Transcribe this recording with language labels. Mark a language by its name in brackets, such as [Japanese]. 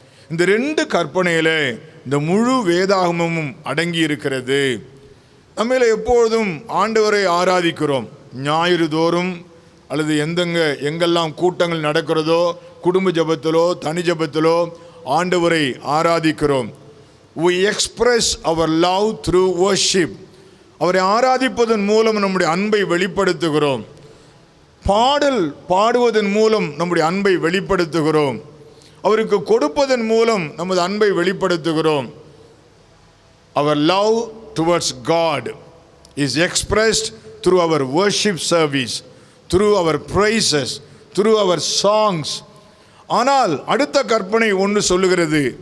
[Tamil] இந்த 2 கற்பனையில இந்த முழு வேதாகமமும் அடங்கி இருக்கிறது. நம்மள எப்பொழுதும் ஆண்டவரை ஆராதிக்கிறோம். ஞாயிறு தோறும் அல்லது எங்கெல்லாம் கூட்டங்கள் நடக்கிறதோ, குடும்ப ஜபத்திலோ தனி ஜபத்திலோ ஆண்டவரை ஆராதிக்கிறோம். [English] We express our love through worship. [Tamil] அவரை ஆராதிப்பதன் மூலம் நம்முடைய அன்பை வெளிப்படுத்துகிறோம். பாடல் பாடுவதன் மூலம் நம்முடைய அன்பை வெளிப்படுத்துகிறோம். அவருக்கு கொடுப்பதன் மூலம் நமது அன்பை வெளிப்படுத்துகிறோம். [English] Our love towards God is expressed through our worship service, through our praises, through our songs. [Tamil] ஆனால் அடுத்த கற்பனை ஒன்று சொல்லுகிறது.